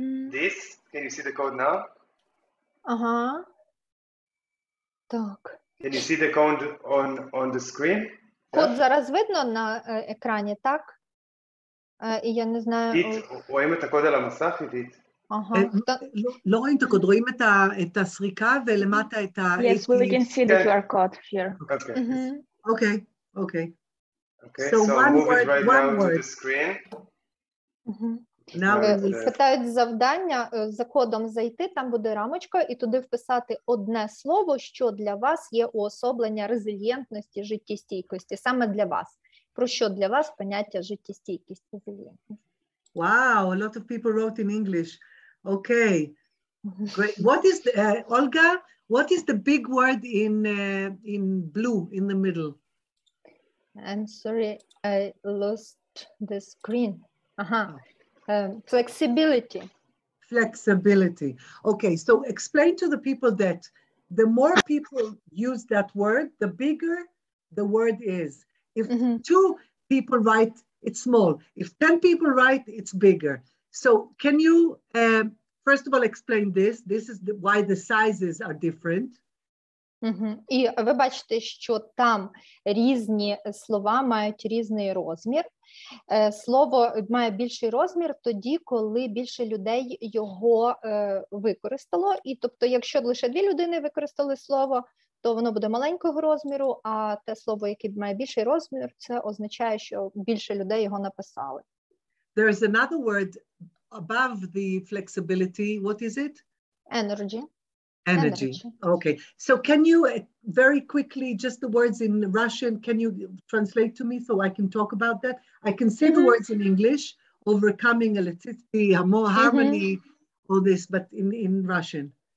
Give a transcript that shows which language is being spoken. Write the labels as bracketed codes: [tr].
[en] This, can you see the code now? [uk] Ага. Так. [en] Can you see the code on the screen? [uk] Код зараз видно на екрані, так? І я не знаю... [he] רואים את הקוד על המסך, עידית? לא רואים את הקוד, רואים את הסריקה ולמטה את ה... [en] Yes, we can see the QR code here. Okay. Okay. Okay, so move it right now to the screen. [uk] Питають завдання, за кодом зайти, там буде рамочка, і туди вписати одне слово, що для вас є уособлення резильєнтності, життєстійкості, саме для вас. Про що для вас поняття життєстійкість, резильєнтність? [en] Wow, a lot of people wrote in English. Okay, great. What is the, Olga, what is the big word in blue in the middle? I'm sorry, I lost the screen. Flexibility. Flexibility. Okay, so explain to the people that the more people use that word, the bigger the word is. If 2 people write, it's small. If 10 people write, it's bigger. So can you, first of all, explain this? This is why the sizes are different. [uk] І ви бачите, що там різні слова мають різний розмір. Слово має більший розмір тоді, коли більше людей його використало. І тобто, якщо лише 2 людини використали слово, то воно буде маленького розміру, а те слово, яке має більший розмір, це означає, що більше людей його написали. [en] There is another word above the flexibility. What is it? Energy. Energy. Okay. So can you very quickly, just the words in Russian, can you translate to me so I can talk about that? I can say the words in English, overcoming electricity, harmony, all this, but in Russian.